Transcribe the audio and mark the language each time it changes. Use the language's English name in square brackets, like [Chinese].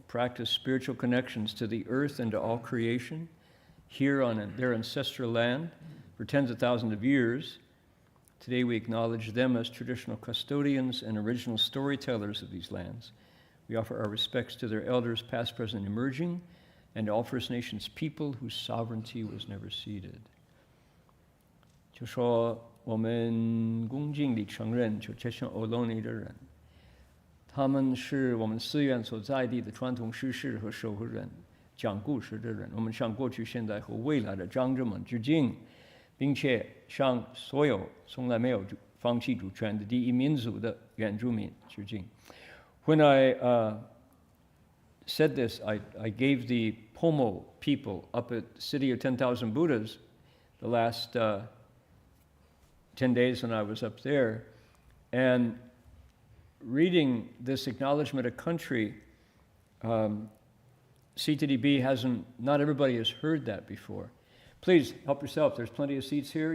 [English] practice spiritual connections to the earth and to all creation here on their ancestral land for tens of thousands of years. Today we acknowledge them as traditional custodians and original storytellers of these lands. We offer our respects to their elders, past, present, and emerging, and to all First Nations people whose sovereignty was never ceded. [Chinese] 就说我们恭敬地承认，就这些欧罗尼的人，他们是我们寺院所在地的传统师事和守护人、讲故事的人。我们向过去、现在和未来的长者们致敬，并且向所有从来没有放弃主权的第一民族的原住民致敬。 [English] When I said this, I gave the Pomo people up at City of 10,000 Buddhas the last 10 days when I was up there, and reading this acknowledgement of country, CTDB not everybody has heard that before. Please help yourself. There's plenty of seats here.